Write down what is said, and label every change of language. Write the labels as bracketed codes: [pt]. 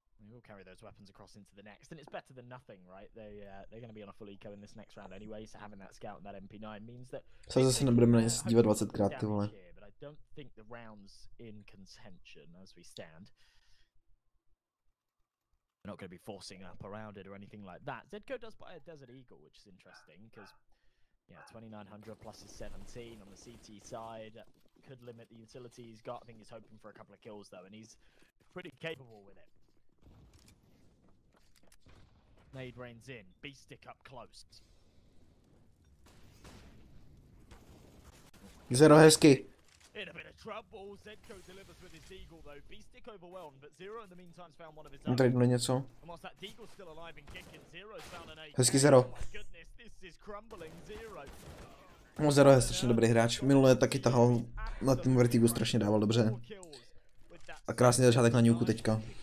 [en] We'll carry those weapons across into the next, and it's better than nothing, right? They're going to be on a full eco in this next round anyway, so having that scout and that MP9 means that [cs] se zase nebudeme na nic dívat 20krát, ty vole. [en] But I don't think the round's in contention as we stand. We're not going to be forcing up around it or anything like that. Zedco does buy a Desert Eagle, which is interesting because, yeah, 2900 plus his 17 on the CT side could limit the utility he's got. I think he's hoping for a couple of kills though, and he's pretty capable with it. Nade reins in, beast stick up close. [cs] Zero hezky. [en] In a bit of trouble, Zedco delivers with his Deagle though. Beast stick overwhelmed, but Zero in the meantime found one of his own. [cs] Tady něco. [en] And whilst that Deagle's still alive and kicking, Zero's found an 8. [cs] Hezky Zero. Oh my goodness, this is crumbling Zero. No, Zero je strašně dobrý hráč. Minule taky tahal na tím Vertigu, strašně dával dobře. A krásný začátek na Nuku teďka.